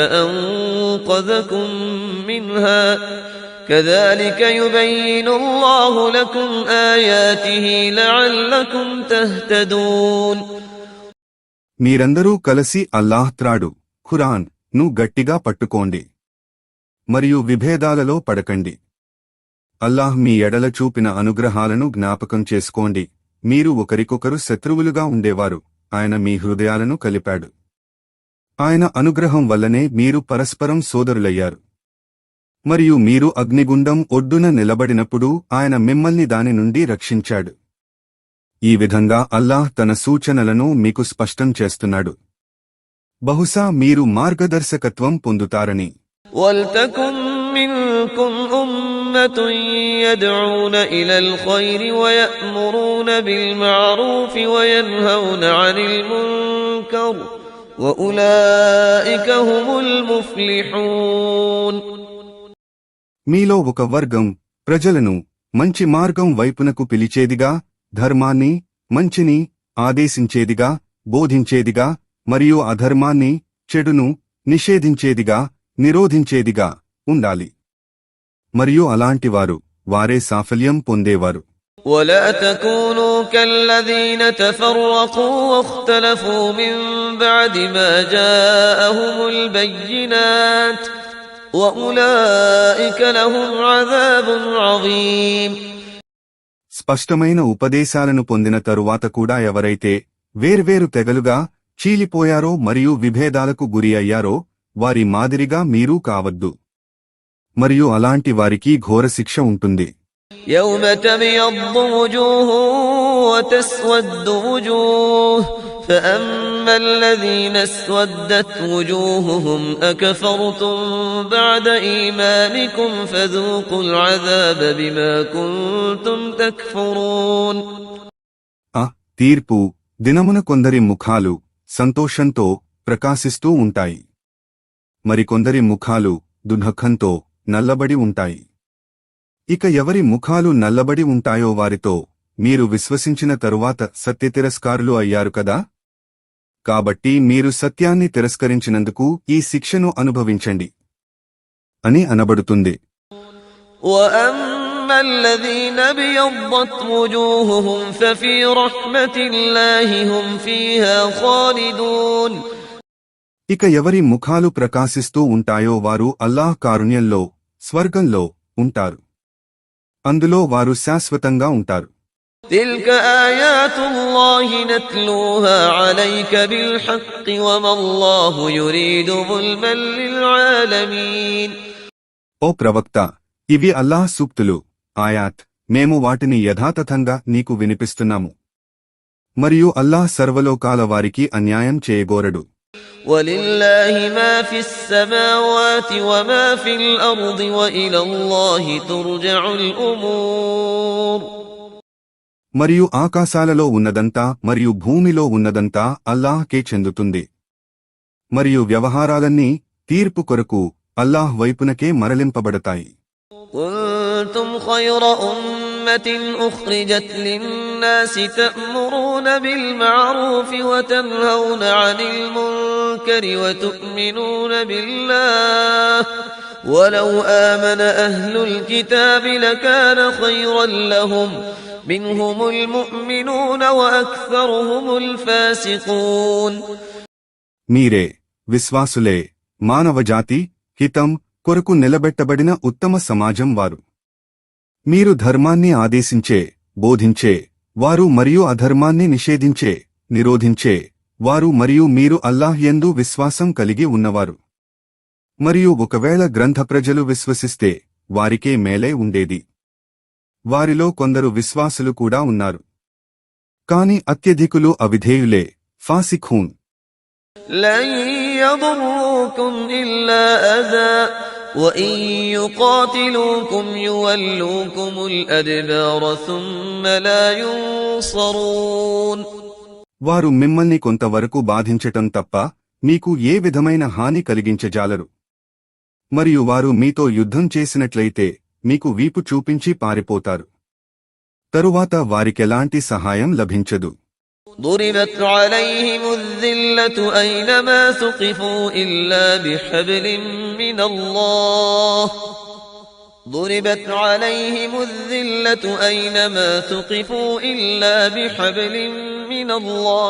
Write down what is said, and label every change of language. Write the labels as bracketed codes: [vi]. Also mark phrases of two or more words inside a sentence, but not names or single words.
[ar] فأنقذكم منها كذلك يبين الله لكم آياته لعلكم تهتدون. [te] మీరందరూ కలిసి అల్లాహ్ త్రాడు ఖురాన్ ను గట్టిగా పట్టుకోండి మరియు విభేదాలలో పడకండి. అల్లాహ్ మీ ఎడల చూపిన అనుగ్రహాలను జ్ఞాపకం చేసుకోండి. మీరు ఒకరికొకరు శత్రువులుగా ఉండేవారు, ఆయన మీ హృదయాలను కలిపాడు. ఆయన అనుగ్రహం వల్లనే మీరు పరస్పరం సోదరులయ్యారు. మరియు మీరు అగ్నిగుండం ఒడ్డున నిలబడినప్పుడు ఆయన మిమ్మల్ని దాని నుండి రక్షించాడు. ఈ విధంగా అల్లాహ్ తన సూచనలను మీకు స్పష్టం చేస్తున్నాడు. బహుశా మీరు మార్గదర్శకత్వం పొందుతారని. [ar] وَلْتَكُنْ مِنْكُمْ أُمَّةٌ يَدْعُونَ إِلَى الْخَيْرِ وَيَأْمُرُونَ بِالْمَعْرُوفِ وَيَنْهَوْنَ عَنِ الْمُنْكَرِ وَأُولَئِكَ هُمُ الْمُفْلِحُونَ. [te] మీలో ఒక వర్గం ప్రజలను మంచి మార్గం వైపునకు పిలిచేదిగా, ధర్మాన్ని మంచిని ఆదేశించేదిగా, బోధించేదిగా మరియు అధర్మాన్ని చెడును నిషేధించేదిగా, నిరోధించేదిగా ఉండాలి. మరియు అలాంటివారు వారే సాఫల్యం పొందేవారు. [ar] ولا تكونوا كالذين تفرقوا واختلفوا من بعد ما جاءهم البينات وأولئك لهم عذاب عظيم. [te] స్పష్టమైన ఉపదేశాలను పొందిన తరువాత కూడా ఎవరైతే వేర్వేరు తెగలుగా చీలిపోయారో మరియు విభేదాలకు గురి అయ్యారో వారి మాదిరిగా మీరూ కావద్దు. మరియు అలాంటి వారికి ఘోర శిక్ష ఉంటుంది. [ar] يوم تبيض وجوه وتسود وجوه فأما الذين اسودت وجوههم أكفرتم بعد إيمانكم فذوقوا العذاب بما كنتم تكفرون. [te] తీర్పు దినమున కొందరి ముఖాలు సంతోషంతో ప్రకాశిస్తూ ఉంటాయి, మరికొందరి ముఖాలు దుఃఖంతో నల్లబడి ఉంటాయి. ఇక ఎవరి ముఖాలు నల్లబడి ఉంటాయో వారితో మీరు విశ్వసించిన తరువాత సత్యతిరస్కారులు అయ్యారు కదా, కాబట్టి మీరు సత్యాన్ని తిరస్కరించినందుకు ఈ శిక్షను అనుభవించండి అని అనబడుతుంది. [ar] وَأَمَّا الَّذِينَ ابْيَضَّتْ وُجُوهُهُمْ فَفِي رَحْمَةِ اللَّهِ هُمْ فِيهَا خَالِدُونَ. [te] ఇక ఎవరి ముఖాలు ప్రకాశిస్తూ ఉంటాయో వారు అల్లాహ్ కారుణ్యంలో స్వర్గంలో ఉంటారు, అందులో వారు శాశ్వతంగా ఉంటారు. [ar] تِلْكَ آيَاتُ اللَّهِ نَتْلُوهَا عَلَيْكَ بِالْحَقِّ وَمَا اللَّهُ يُرِيدُ ظُلْمًا لِلْعَالَمِينَ. [te] ఓ ప్రవక్త, ఇవి అల్లాహ్ సూక్తులు, ఆయాత్. మేము వాటిని యథాతథంగా నీకు వినిపిస్తున్నాము. మరియు అల్లాహ్ సర్వలోకాల వారికి అన్యాయం చేయగోరడు. [ar] ولله ما في السماوات وما في الأرض وإلى الله ترجع الأمور. [te] మరియు ఆకాశాలలో ఉన్నదంతా మరియు భూమిలో ఉన్నదంతా అల్లాహ్కే చెందుతుంది. మరియు వ్యవహారాలన్నీ తీర్పు కొరకు అల్లాహ్ వైపునకే మరలింపబడతాయి. [ar] كنتم خير أمة أخرجت للناس تأمرون بالمعروف وتنهون عن المنكر وتؤمنون بالله ولو آمن أهل الكتاب لكان خيرا لهم منهم المؤمنون وأكثرهم الفاسقون. [te] మీరే విశ్వాసులే మానవజాతి హితం కొరకు నిలబెట్టబడిన ఉత్తమ సమాజం వారు. మీరు ధర్మాన్ని ఆదేశించే బోధించే వారు మరియు అధర్మాన్ని నిషేధించే నిరోధించే వారు మరియు మీరు అల్లాహ్ యందు విశ్వాసం కలిగి ఉన్నవారు. మరియు ఒకవేళ గ్రంథ ప్రజలు విశ్వసిస్తే వారికే మేలే ఉండేది. వారిలో కొందరు విశ్వాసులు కూడా ఉన్నారు, కాని అత్యధికులు అవిధేయులే, ఫాసిఖూన్. [ar] لن يضروكم إلا أذى وإن يقاتلوكم يولوكم الأدبار ثم لا ينصرون. [te] వారు మిమ్మల్ని కొంతవరకు బాధించటం తప్ప మీకు ఏ విధమైన హాని కలిగించజాలరు. మరియు వారు మీతో యుద్ధం చేసినట్లయితే మీకు వీపు చూపించి పారిపోతారు. తరువాత వారికెలాంటి సహాయం లభించదు. [ar] ضربت عليهم الذلة أينما ثقفوا إلا بحبل من الله ضربت عليهم الذلة أينما ثقفوا إلا بحبل من الله